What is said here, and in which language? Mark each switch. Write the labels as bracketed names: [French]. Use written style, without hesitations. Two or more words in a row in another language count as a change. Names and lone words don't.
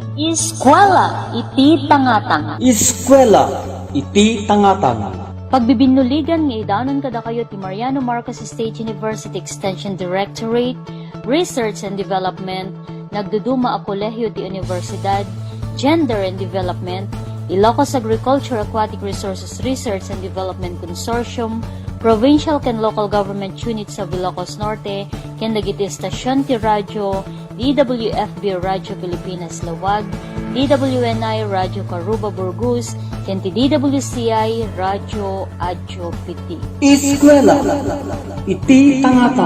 [Iloko] Eskwela iti tangatang. Eskwela iti tangatang. Pagbibinuligan nga idanon kada kayo ti Mariano Marcos State University Extension Directorate, Research and Development, nagduduma a kolehyo ti Universidad, Gender and Development, Ilocos Agriculture Aquatic Resources Research and Development Consortium, Provincial ken Local Government Units sa Ilocos Norte, ken dagiti estasyon ti radyo, DWFB Radyo Pilipinas Lawag, DWNI Radyo Caruba Burgos, ken ti DWCI Radyo Adyo Piti. Eskwela iti tangatang.